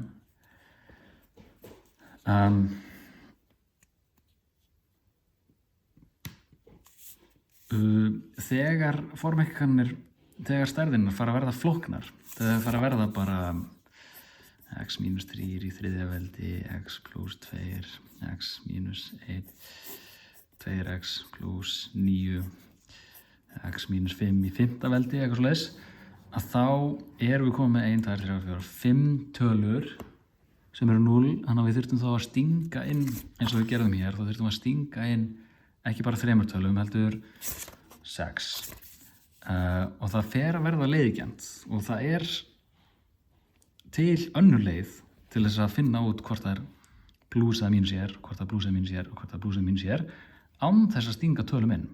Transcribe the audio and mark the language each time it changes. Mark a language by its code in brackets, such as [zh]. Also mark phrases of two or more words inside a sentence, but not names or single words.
[is] Þegar formerkjakannir, þegar stærðirnar fara að verða flóknar, þegar fara að verða bara x minus 3 í þriðja veldi, x plus 2, x minus 1, 2x plus 9, x minus 5 í fimmta veldi, eitthvað svoleiðis, að þá erum við komið með 1, 2, 3, 4, 5 tölur sem 0, þannig að við þurftum þá að stinga inn, eins og við gerðum hér, þá þurftum að stinga inn ekki bara 3 tölum, heldur 6. Og það fer að verða leiðigjarnt og það til önnur leið til þess að finna út hvort það plús eða mínus hvort það plús eða mínus og hvort það plús eða mínus án þess að stinga tölum inn.